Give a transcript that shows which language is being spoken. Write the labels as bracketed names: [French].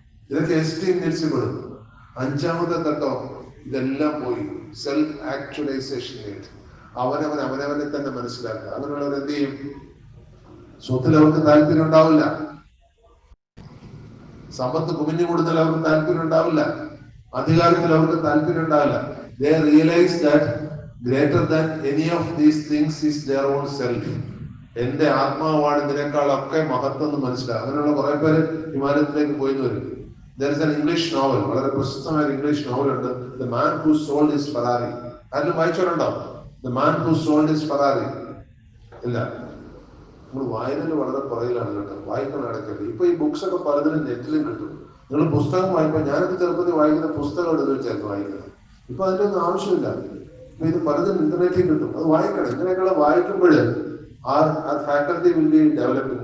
[Malayalam] ഇതൊക്കെ എസ്റ്റീം നീഡ്സിൽ പെടും. അഞ്ചാമത്തെ തട്ടോ ഇതെല്ലാം പോയി സെൽഫ് ആക്ച്വലൈസേഷൻ നീഡ്. അവനവനെ തന്നെ മനസ്സിലാക്കുക. അങ്ങനെയുള്ളവർ എന്ത് ചെയ്യും? സ്വത്തിൽ അവർക്ക് താല്പര്യം ഉണ്ടാവില്ല, സമ്പത്ത് കുമിഞ്ഞു കൊടുത്താൽ അവർക്ക് താല്പര്യം ഉണ്ടാവില്ല, അധികാരത്തിൽ അവർക്ക് താല്പര്യം ഉണ്ടാവില്ല. [English] They realize that greater than any of these things is their own self. [Malayalam] എന്റെ ആത്മാവാണ് ഇതിനേക്കാളൊക്കെ മഹത്വം എന്ന് മനസ്സിലാവും. അങ്ങനെയുള്ള കുറെ പേര് ഹിമാലയത്തിലേക്ക് പോയി വരും. [English] There is an English novel, [Malayalam] വളരെ പ്രശസ്തമായ ഇംഗ്ലീഷ് നോവൽ ഉണ്ട്, [English] The Man Who Sold His Ferrari. [Malayalam] അതിൽ വായിച്ചോണ്ടാവും The Man Who Sold His Ferrari. ഇല്ല, നമ്മൾ വായനയിൽ വളരെ പുറകിലാണ് കേട്ടോ. വായിക്കണം ഇടയ്ക്കല്ലേ. ഇപ്പൊ ഈ ബുക്സ് ഒക്കെ പലതിനും നെറ്റിലും കിട്ടും. നിങ്ങൾ പുസ്തകം വായിക്കുമ്പോൾ, ഞാനൊക്കെ ചെറുപ്പത്തിൽ വായിക്കുന്ന പുസ്തകം എടുത്ത് വെച്ചായിരുന്നു വായിക്കുന്നത്. ഇപ്പൊ അതിന്റെ ഒന്നും ആവശ്യമില്ല. ഇപ്പൊ ഇത് പലതും ഇന്റർനെറ്റിൽ കിട്ടും. അത് വായിക്കണം. ഇങ്ങനെയൊക്കെയുള്ള വായിക്കുമ്പോൾ ആ ഫാക്കൽറ്റി [English] Will be developing.